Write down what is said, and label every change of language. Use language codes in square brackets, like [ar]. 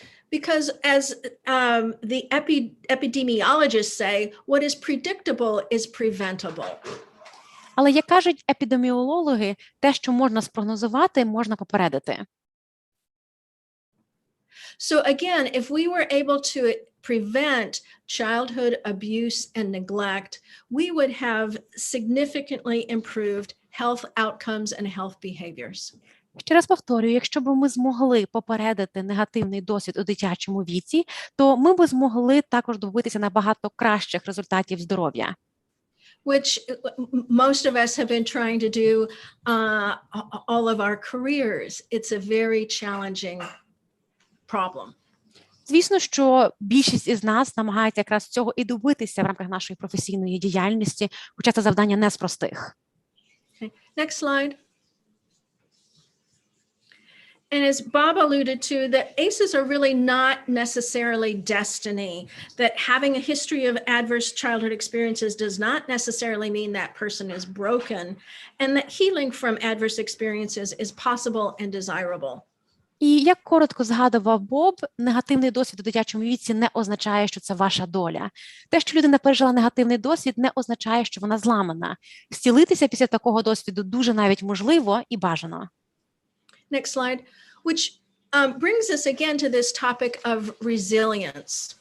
[en] Because as the epidemiologists say, what is predictable is preventable. [uk] Але, як кажуть епідеміологи, те, що можна спрогнозувати, можна попередити. [en] So again, if we were able to prevent childhood abuse and neglect, we would have significantly improved health outcomes and health behaviors. [uk] Ще раз повторюю, якщо б ми змогли попередити негативний досвід у дитячому віці, то ми б змогли також добитися набагато кращих результатів здоров'я. [en] Which most of us have been trying to do all of our careers. It's a very challenging problem. [uk] Звісно, що більшість із нас намагається якраз цього і добитися в рамках нашої професійної діяльності, хоча це завдання не з простих. [en] Okay. Next slide. And as Bob alluded to, that ACEs are really not necessarily destiny, that having a history of adverse childhood experiences does not necessarily mean that person is broken, and that healing from adverse experiences is possible and desirable. [uk] І як коротко згадував Боб, негативний досвід у дитячому віці не означає, що це ваша доля. Те, що людина пережила негативний досвід, не означає, що вона зламана. Зцілитися після такого досвіду дуже навіть можливо і бажано. [en] Next slide, which brings us again to this topic of resilience.